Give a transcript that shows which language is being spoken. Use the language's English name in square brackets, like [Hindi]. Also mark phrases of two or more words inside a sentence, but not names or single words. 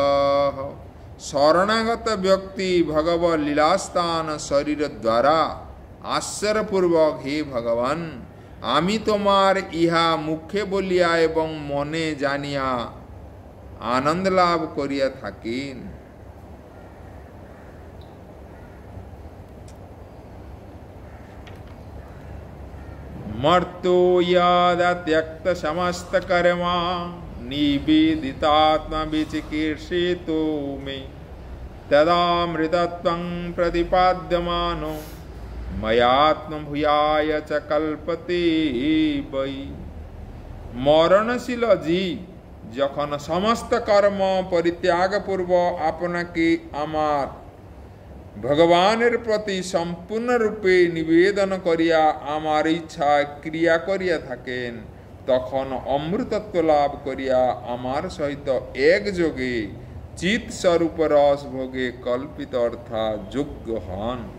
[Bangla] শরণাগত ব্যক্তি ভগব লীলাস্থান শরীর দ্বারা আশ্চর্যপূর্বক হে ভগবান আমি তোমার ইহা মুখে বলিয়া এবং মনে জানিয়া আনন্দ লাভ করিয়া থাকেন। [Sanskrit] मर्तो यदा त्यक्त समस्त कर्मा निवेदितात्म विचिकीर्षितो मे तदामृतत्वं प्रतिपाद्यमानो मयात्म भूयाय च कल्पते वै। मरणशील जीव [Bangla] যখন সমস্ত কর্ম পরিত্যাগ পূর্ব আপনাকে আমার ভগবানের প্রতি সম্পূর্ণ রূপে নিবেদন করিয়া আমার ইচ্ছা ক্রিয়া করিয়া থাকেন তখন অমৃতত্ব লাভ করিয়া আমার সহিত একযোগে চিৎ স্বরূপ রস ভোগে কল্পিত অর্থাৎ যোগ্য হন।